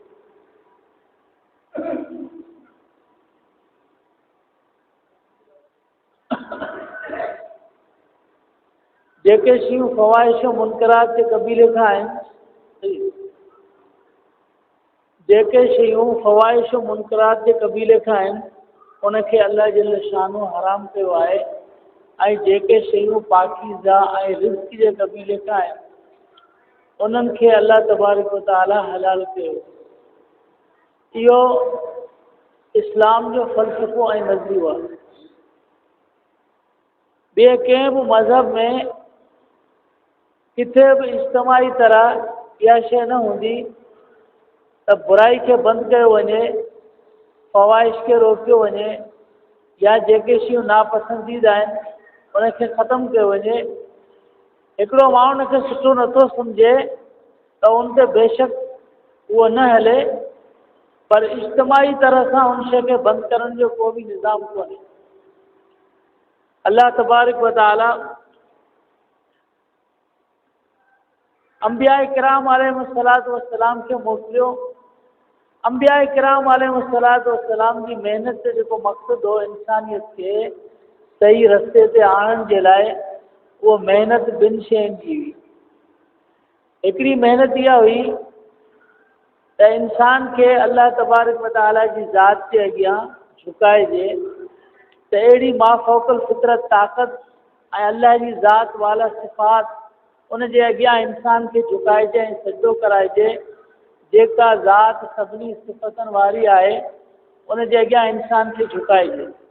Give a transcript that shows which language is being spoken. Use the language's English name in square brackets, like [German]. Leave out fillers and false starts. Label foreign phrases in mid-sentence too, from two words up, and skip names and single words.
[Sindhi] जेके शयूं फ़वाहिश मुनकरात के कबीले खां आहिनि जेके शयूं फ़वाहिश मुनकरात के कबीले खां आहिनि उनखे अल्लाह [Arabic] جل شأنه [Sindhi] हराम कयो आहे ऐं जेके शयूं पाकीज़ा ऐं रिज़्क़ जे कबीले खां आहिनि उन्हनि खे [Arabic] الله تبارك وتعالى [Sindhi] हलाल कयो. इहो इस्लाम जो फ़लसफ़ो ऐं नज़रियो आहे. ॿिए कंहिं बि मज़हब में किथे बि इज्तिमाई तरह इहा शइ न हूंदी त बुराई खे बंदि कयो वञे फ़वाहिश खे रोकियो वञे या जेके शयूं नापसंदीदा आहिनि उनखे ख़तमु कयो वञे. हिकिड़ो माण्हू उनखे सुठो नथो सम्झे त उन ते बेशक उहो न हले पर इज्तिमाई तरह सां उन शइ खे बंदि करण जो को बि निज़ाम कोन्हे. [Arabic] الله تبارك وتعالى [Sindhi] अंबिया किराम [Arabic] عليه الصلاة والسلام [Sindhi] खे मोकिलियो. अंबिया किराम [Arabic] عليه الصلاة والسلام [Sindhi] जी महिनत जो जेको मक़सदु हो इंसानियत खे सही रस्ते ते आणण जे लाइ उहो महिनत ॿिनि शयुनि जी हुई. हिकिड़ी महिनत इहा हुई त इंसान खे [Arabic] الله تبارك وتعالى [Sindhi] जी ज़ात जे अॻियां झुकाइजे त अहिड़ी माफ़ौक़ल फितरत ताक़त ऐं अल्लाह जी ज़ात वाला सिफ़ात उन जे अॻियां इंसान खे झुकाइजे ऐं सजदो कराइजे जेका ज़ात सभिनी सिफ़तनि वारी आहे उन जे अॻियां इंसान खे झुकाइजे।